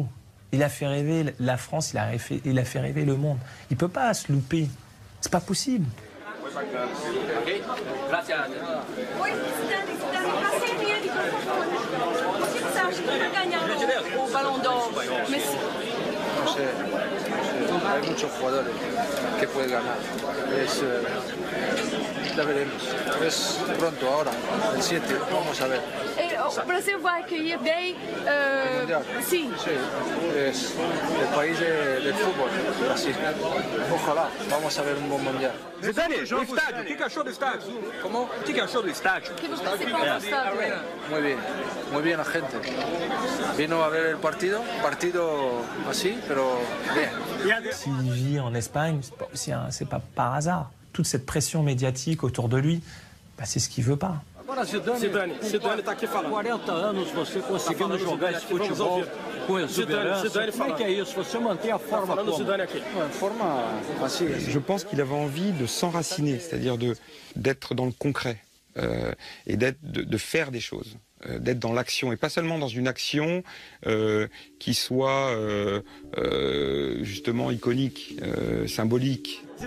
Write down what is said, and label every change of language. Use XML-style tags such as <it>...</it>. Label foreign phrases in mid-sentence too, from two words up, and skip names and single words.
<fr>Il a fait rêver la France, il a fait rêver le monde. Il ne peut pas se louper. C'est pas possible.</fr> <pt>O Ballon d'Or.</pt> <es>Hay muchos jugadores que pueden ganar. Ya veremos. Es pronto ahora, el 7, vamos a ver.</es> <pt>O Brasil vai accueillir bem. Sim.</pt> <es>Sí, es el país del fútbol, Brasil. Ojalá, vamos a ver un buen mundial.</es> <pt>Zidane, o estádio, o que achou do estádio? Como? O que achou do estádio? Que você participou do estádio?</pt> <es>Muy bien la gente. Vino a ver el partido así, pero bien.</es> <fr>S'il vit en Espagne, c'est pas par hasard. Toute cette pression médiatique autour de lui, c'est ce qu'il veut pas.</fr> <pt>Agora Zidane está aqui falando. 40 anos você conseguindo jogar esse futebol com exuberância. Como é que é isso? Você mantém a forma como?</pt> <fr>Je pense qu'il avait envie de s'enraciner, c'est-à-dire d'être dans le concret et de faire des choses. D'être dans l'action et pas seulement dans une action qui soit justement iconique, symbolique.</fr>